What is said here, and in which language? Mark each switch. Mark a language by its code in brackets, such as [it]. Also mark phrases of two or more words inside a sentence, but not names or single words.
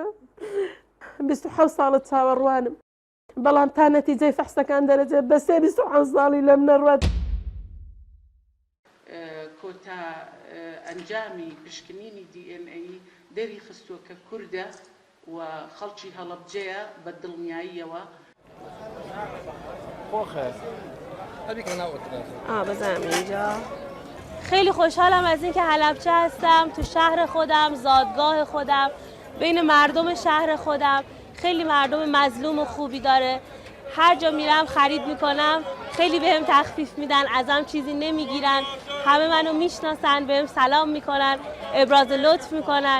[ckb] 27 ساڵت چاوەڕوانم، بەڵام تا نەتیجەی فەحسەکان دەرەجێت بە 25 ساڵی لە منە ڕوات. کۆتا ئەنجامی پشکنینی DNA دەری خستووە کە کوردە و خەڵکی هەڵەبجەیە بە دڵنیاییەوە. [fa] بزنم اینجا. خیلی خوشحالم از اینکه حلبچه هستم، تو شهر خودم، زادگاه خودم، بین مردم شهر خودم. خیلی مردم مظلوم و خوبی داره. هر جا میرم خرید میکنم، خیلی بهم تخفیف میدن، ازم چیزی نمیگیرن، همه منو میشناسن، بهم سلام میکنن، ابراز لطف میکنن.